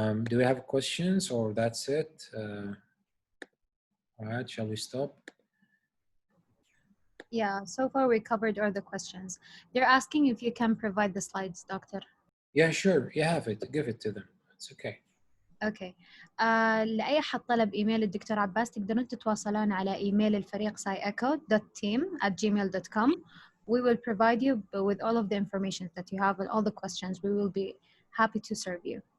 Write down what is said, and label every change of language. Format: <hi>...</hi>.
<en>Do we have questions or that's it? All right, shall we stop? Yeah, so far we covered all the questions. They're asking if you can provide the slides, Doctor. Yeah, sure. You have it. Give it to them. It's okay.</en> <ar>اوكي. لأي أحد طلب إيميل الدكتور عباس تقدرون تتواصلون على إيميل الفريق sciecho.team@gmail.com.</ar> <en>We will provide you with all of the information that you have and all the questions. We will be happy to serve you.</en>